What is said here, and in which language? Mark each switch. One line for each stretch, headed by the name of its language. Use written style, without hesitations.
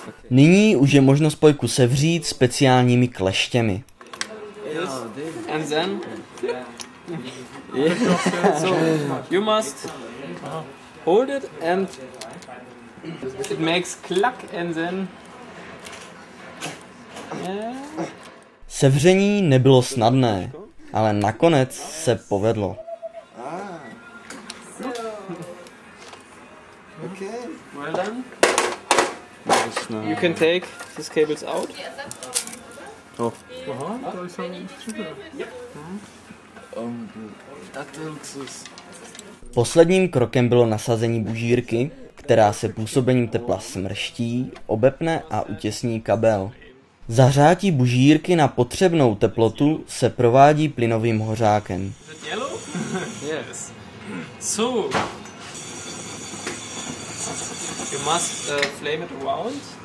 Czech: Nyní už je možno spojku sevřít speciálními kleštěmi.
English: And then? So, you must hold it and it makes clack and then...
Czech: Sevření nebylo snadné, ale nakonec se povedlo.
English: Well done. You can take these cables out. Oh.
Czech: Posledním krokem bylo nasazení bužírky, která se působením tepla smrští, obepne a utěsní kabel. Zahřátí bužírky na potřebnou teplotu se provádí plynovým hořákem.
English: Yes. So, you must flame it around.